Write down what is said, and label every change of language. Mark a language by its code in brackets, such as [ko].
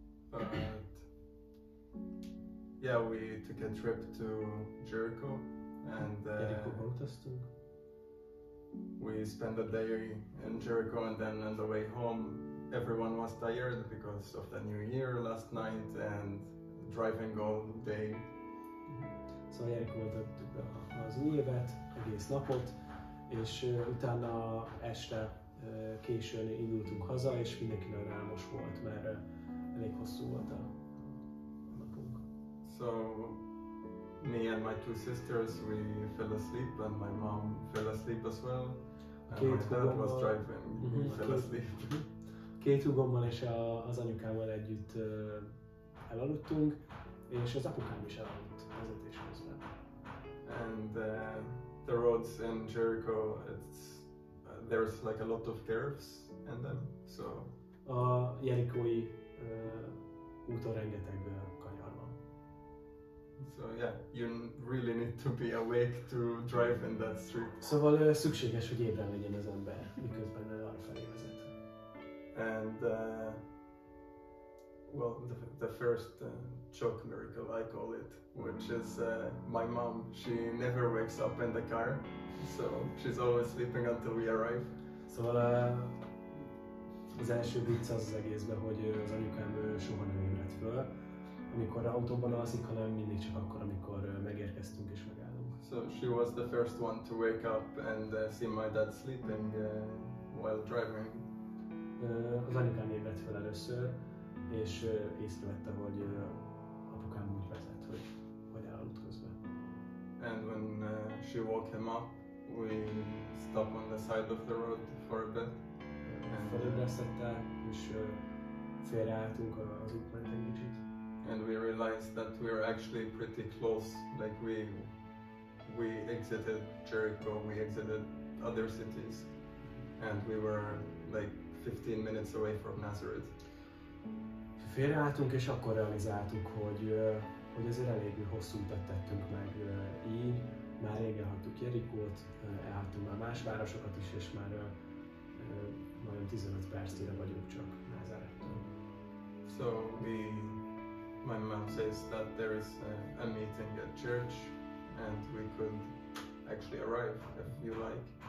[en] But yeah, we took a trip to Jericho, and [hu] Jerikóba utaztunk. [en] we spent a day in Jericho, and then on the way home everyone was tired because of the new year last night and driving all day. [hu] Szóval Jerikóban töltöttük be az új évet, egész napot, és utána este későn indultunk haza, és mindenki nagyon álmos volt, mert elég hosszú volt a napunk. [en] So me and my two sisters, we fell asleep, and my mom fell asleep as well. And my dad was driving, he fell asleep. [hu] Két húgommal és az anyukámmal együtt elaludtunk, és az apukám is elaludt vezetés közben. [en] And the roads in Jericho, there's like a lot of curves in them, so [hu] A jerikói úton rengeteg kanyar van. [en] so yeah, you really need to be awake to drive in that street. [hu] Szóval szükséges, hogy ébren legyen az ember, miközben arra felé vezet. [en] And well, the first shock miracle, I call it, which is my mom. She never wakes up in the car, so she's always sleeping until we arrive. [hu] Szóval az első vicc az egészben, hogy az anyukám soha nem ébredt föl, amikor autóban alszik, hanem mindig csak akkor, amikor megérkeztünk és megállunk. [en] So she was the first one to wake up and see my dad sleeping while driving. [hu] Az anyukám ébredt fel először, és észrevette, hogy apukám úgy vezet, hogy elaludt közben. [en] And when she woke him up, we stopped on the side of the road for a bit. [hu] Felébresztette, és félreálltunk az út mentén kicsit. [en] And we realized that we were actually pretty close. Like we exited Jericho, we exited other cities, and we were like 15 minutes away from Nazareth. [hu] Félreálltunk, és akkor realizáltuk, hogy azért elég hosszú utat tettünk meg így. Már rég elhagytuk Jerikót, elhagytunk már más városokat is, és már majdnem 15 percére vagyunk csak Názárettől. [en] So my mom says that there is a meeting at church, and we could actually arrive if you like.